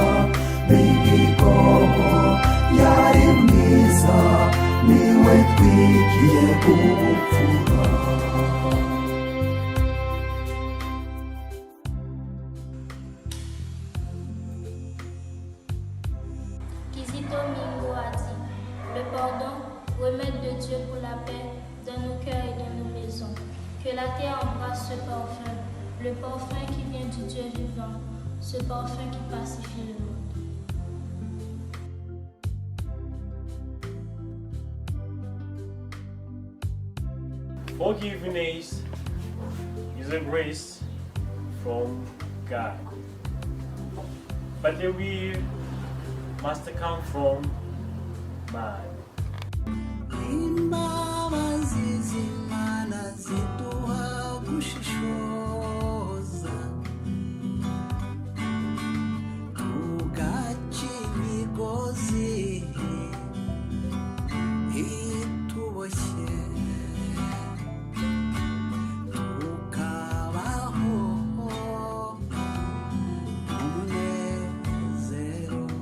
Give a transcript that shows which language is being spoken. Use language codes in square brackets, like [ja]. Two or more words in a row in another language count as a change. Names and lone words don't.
[rw] Mihigo yari mwiza, niwe twigiye kubupfura. [fr] Kizito Mihigo a dit le pardon, remède de Dieu pour la paix dans nos cœurs et dans nos maisons. Que la terre embrasse ce parfum, le parfum qui vient du Dieu vivant, ce parfum qui pacifie le monde. [en] Forgiveness is a grace from God, but the will must come from man. [rw] Imbabazi z'Imana ziduha gushishoza, tugaca imigozi ituboshye, tukabaho umunezero.